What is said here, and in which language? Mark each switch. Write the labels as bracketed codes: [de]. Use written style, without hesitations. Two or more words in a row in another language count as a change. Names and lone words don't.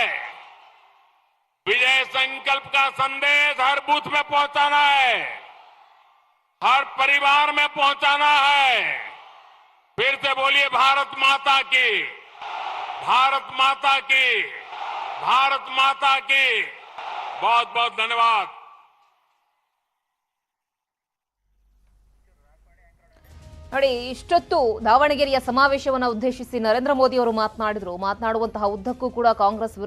[hi] विजय संकल्प का संदेश हर बूथ में पहुंचाना है, हर परिवार में पहुंचाना है। फिर से बोलिए, भारत माता की, भारत माता की, भारत माता की। बहुत बहुत धन्यवाद। [kn] ನೋಡಿ, ಇಷ್ಟೊತ್ತು ದಾವಣಗೆರೆಯ ಸಮಾವೇಶವನ್ನು ಉದ್ದೇಶಿಸಿ ನರೇಂದ್ರ ಮೋದಿ ಅವರು ಮಾತನಾಡುವಂತಹ ಉದ್ದಕ್ಕೂ ಕೂಡ ಕಾಂಗ್ರೆಸ್ ವಿರುದ್ಧ